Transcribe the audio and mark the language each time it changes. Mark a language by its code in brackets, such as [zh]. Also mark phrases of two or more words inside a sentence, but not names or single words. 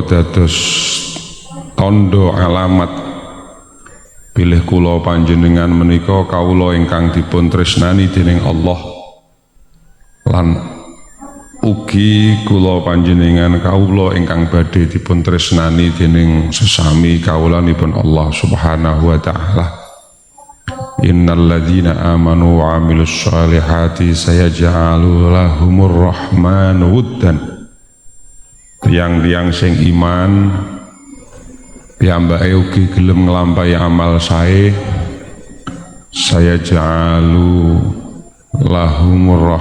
[jv] dados tanda alamat pilih kula panjenengan menika kawula ingkang dipun tresnani dening Allah lan ugi kula panjenengan kawula ingkang badhe dipun tresnani dening sesami kawulanipun Allah [ar] سبحانه وتعالى. إن الذين آمنوا وعملوا الصالحات سيجعل لهم الرحمن ودا. [jv] Tiang-tiang sing iman piyambake ugi gelem nglampahi amal [ar] سيجعل لهم